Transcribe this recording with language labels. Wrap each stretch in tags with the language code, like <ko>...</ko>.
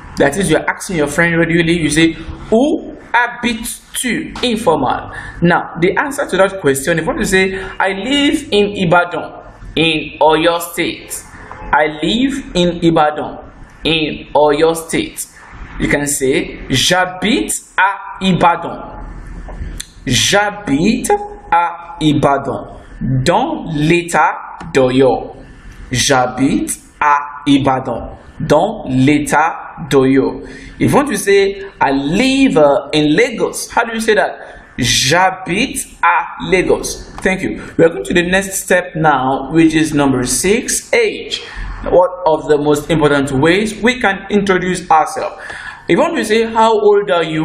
<en>That is, you're asking your friend, where do you live? You say,</en> <fr>où habites-tu?</fr> <en>Informal. Now, the answer to that question, if you want to say, I live in Ibadan, in Oyo State. I live in Ibadan, in Oyo State. You can say,</en> <fr>j'habite à Ibadan. J'habite à Ibadan, dans l'état d'Oyo. J'habite à Ibadan, dans l'état d'Oyo.</fr> <en>If you want to say, I live in Lagos, how do you say that?</en> <fr>J'habite à Lagos.</fr> <en>Thank you. We are going to the next step now, which is number 6, age. One of the most important ways we can introduce ourselves. If you want to say, how old are you?</en>